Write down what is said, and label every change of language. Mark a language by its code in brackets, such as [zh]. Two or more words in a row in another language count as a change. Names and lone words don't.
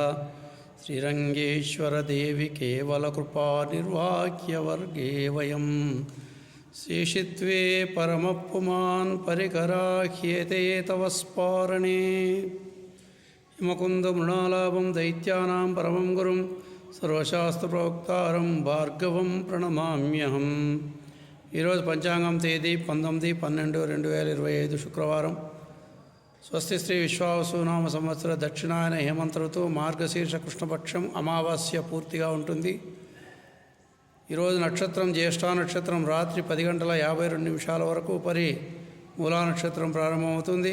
[sa] श्रीरङ्गेश्वरदेवि केवलकृपानिर्वाह्यवर्गे वयं शेषित्वे परमपुमान् परिकराह्येते तव स्पारणे। हिमकुन्दमृणालाभं दैत्यानां परमं गुरुं सर्वशास्त्रप्रोक्तारं भार्गवं प्रणमाम्यहं। [te] ఈరోజు పంచాంగం తేదీ 19/12/2025 శుక్రవారం. స్వస్తి శ్రీ విశ్వావసునామ సంవత్సర దక్షిణాయన హేమంత ఋతువు మార్గశీర్ష కృష్ణపక్షం అమావాస్య పూర్తిగా ఉంటుంది. ఈరోజు నక్షత్రం జ్యేష్ఠ నక్షత్రం రాత్రి 10:52 వరకు పరి మూలా నక్షత్రం ప్రారంభమవుతుంది.